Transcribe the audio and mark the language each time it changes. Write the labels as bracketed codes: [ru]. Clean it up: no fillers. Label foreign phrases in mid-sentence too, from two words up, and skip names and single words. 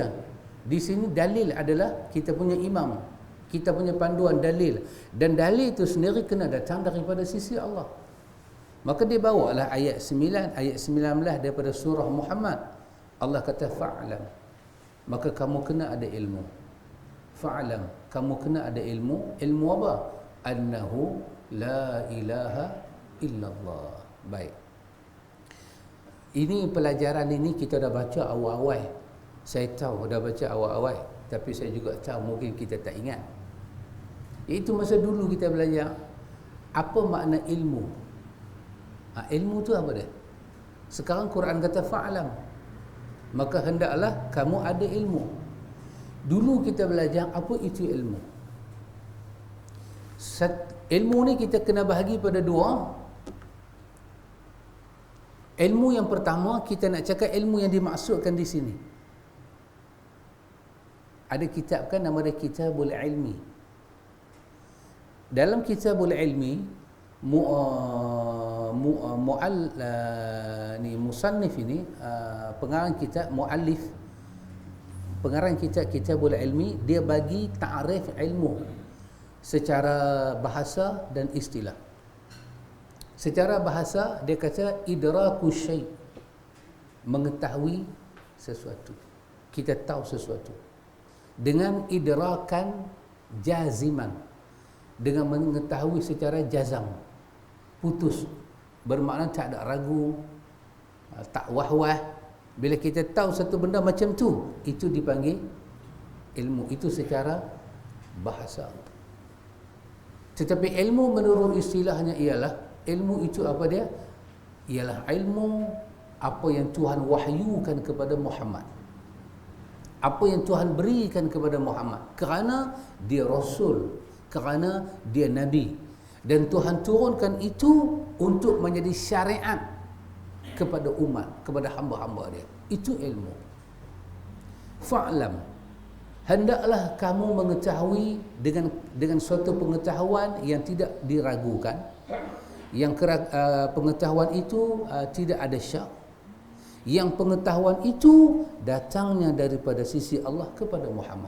[ms] Di sini dalil adalah kita punya imam, kita punya panduan dalil, dan dalil itu sendiri kena datang daripada sisi Allah. Maka dia bawalah ayat 9, ayat 19 daripada surah Muhammad. Allah kata fa'lam, maka kamu kena ada ilmu. Fa'lam, kamu kena ada ilmu. Ilmu apa? [ar] أنه لا إله إلا الله. [ms] Baik, ini pelajaran ini kita dah baca awal-awal. Saya tahu dah baca awal-awal, tapi saya juga tahu mungkin kita tak ingat. Itu masa dulu kita belajar apa makna ilmu. Ilmu tu apa dia? Sekarang Quran kata fa'lam, maka hendaklah kamu ada ilmu. Dulu kita belajar apa itu ilmu. Ilmu ni kita kena bahagi pada dua. Ilmu yang pertama, kita nak cakap ilmu yang dimaksudkan di sini. Ada kitab kan nama dia Kitabul Ilmi. Dalam Kitabul Ilmi musannif ini, pengarang kitab, muallif pengarang kitab Kitabul Ilmi, dia bagi ta'rif ilmu secara bahasa dan istilah. Secara bahasa dia kata [ar] إدراك شيء', [ms] mengetahui sesuatu. Kita tahu sesuatu dengan [ar] إدراكا جازما, [ms] dengan mengetahui secara jazam, putus, bermakna tak ada ragu, tak wah-wah. Bila kita tahu satu benda macam tu, itu dipanggil ilmu. Itu secara bahasa. Tetapi ilmu menurut istilahnya ialah, ilmu itu apa dia? Ialah ilmu apa yang Tuhan wahyukan kepada Muhammad, apa yang Tuhan berikan kepada Muhammad, kerana dia Rasul, kerana dia Nabi, dan Tuhan turunkan itu untuk menjadi syariat kepada umat, kepada hamba-hamba dia. Itu ilmu. Fa'lam, hendaklah kamu mengetahui dengan suatu pengetahuan yang tidak diragukan, yang pengetahuan itu tidak ada syak, yang pengetahuan itu datangnya daripada sisi Allah kepada Muhammad.